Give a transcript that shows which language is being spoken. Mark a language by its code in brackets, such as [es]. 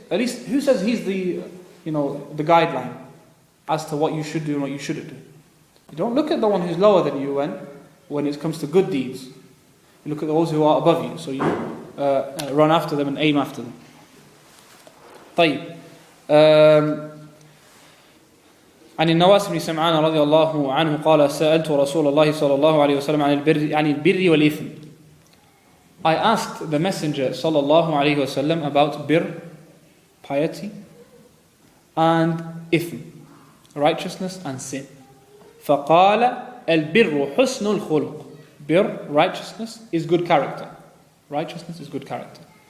[en] At least, who says he's the guideline as to what you should do and what you shouldn't do? You don't look at the one who's lower than you when it comes to good deeds. You look at those who are above you. So you run after them and aim after them. [ar] طيب. عن النواس بن سمعان رضي الله عنه قال سألت رسول الله صلى الله عليه وسلم عن البر والإثم. [en] I asked the Messenger [ar] صلى الله عليه وسلم [en] about bir, piety, and ithm, righteousness and sin. [ar] فقال البر حسن الخلق. [en] Bir, righteousness, is good character. Righteousness is good character.